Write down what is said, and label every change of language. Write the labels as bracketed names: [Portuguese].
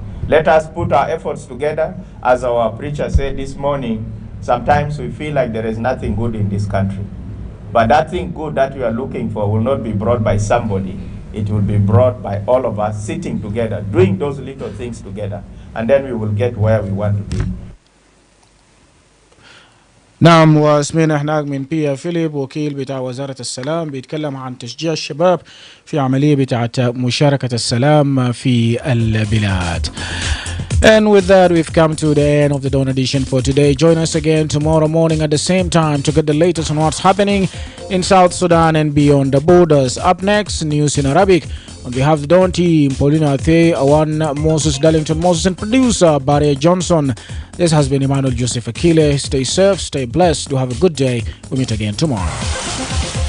[English] Let us put our efforts together. As our preacher said this morning, sometimes we feel like there is nothing good in this country. But that thing good that we are looking for will not be brought by somebody. It will be brought by all of us sitting together, doing those little things together, and then we will get where we want to be. [Arabic] نعم، واسمنا هناك من بيا فيليب وكيل بتاع وزارة السلام بيتكلم عن تشجيع الشباب في عملية بتاعة مشاركة السلام في البلاد. [English] And with that, we've come to the end of the Dawn edition for today. Join us again tomorrow morning at the same time to get the latest on what's happening in South Sudan and beyond the borders. Up next, news in Arabic. On behalf of the Dawn team, Paulina Athe, Awan Moses, Darlington Moses, and producer Barry Johnson, this has been Emmanuel Joseph Akile. Stay safe, stay blessed. Do have a good day. We'll meet again tomorrow.